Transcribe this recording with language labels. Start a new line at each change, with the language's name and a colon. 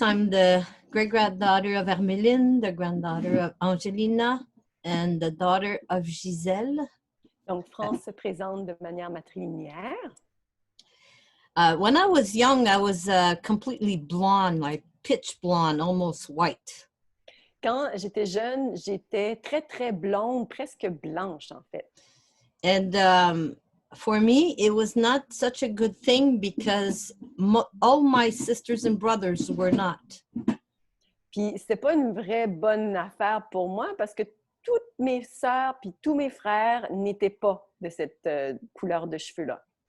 English: I'm the great-granddaughter of Hermeline, the granddaughter of Angelina, and the daughter of Gisèle.
French: Donc, France se présente de manière matrilinéaire.
English: When I was young, I was completely blonde, like pitch blonde, almost white.
French: Quand j'étais jeune, j'étais très, très blonde, presque blanche, en fait.
English: And for me, it was not such a good thing because all my sisters and brothers were not.
French: Puis, c'était pas une vraie bonne affaire pour moi parce que toutes mes sœurs puis tous mes frères n'étaient pas de cette couleur de cheveux-là.